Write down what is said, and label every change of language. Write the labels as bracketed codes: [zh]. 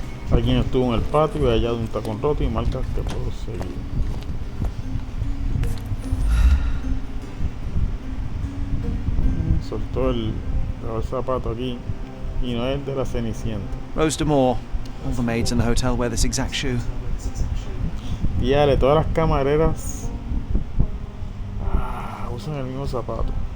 [es] Alguien estuvo en el patio y hallado un tacón roto y marcas que puedo seguir. Soltó el zapato aquí y no es de la Cenicienta. Rose D'Amour. [en] All the maids in the hotel wear this exact shoe. [es] Fíjale, todas las camareras usan el mismo zapato.